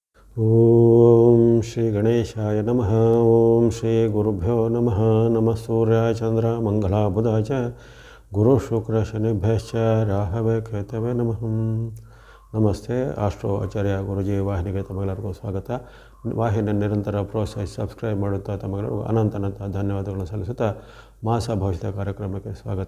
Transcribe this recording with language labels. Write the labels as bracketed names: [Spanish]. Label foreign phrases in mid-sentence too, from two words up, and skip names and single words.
[Sanskrit] ಓಂ ಶ್ರೀ ಗಣೇಶಾಯ ನಮಃ. ಓಂ ಶ್ರೀ ಗುರುಭ್ಯೋ ನಮಃ. ನಮಃ ಸೂರ್ಯಾಯ ಚಂದ್ರ ಮಂಗಲ ಬುಧಾಯ ಚ ಗುರು ಶುಕ್ರ ಶನಿಭ್ಯಶ್ಚ ರಾಹವೇ ಕೇತವೇ ನಮಃ. [Kannada] ನಮಸ್ತೆ. ಆಸ್ಟ್ರೋ ಆಚಾರ್ಯ ಗುರುಜಿ ವಾಹಿನಿಗೆ ತಮಗೆಲ್ಲರಿಗೂ ಸ್ವಾಗತ. ವಾಹಿನಿಯ ನಿರಂತರ ಪ್ರೋತ್ಸಾಹಿಸಿ ಸಬ್ಸ್ಕ್ರೈಬ್ ಮಾಡುತ್ತಾ ತಮಗೆಲ್ಲರಿಗೂ ಅನಂತ ಧನ್ಯವಾದಗಳನ್ನು ಸಲ್ಲಿಸುತ್ತಾ ಮಾಸ ಭವಿಷ್ಯದ ಕಾರ್ಯಕ್ರಮಕ್ಕೆ ಸ್ವಾಗತ.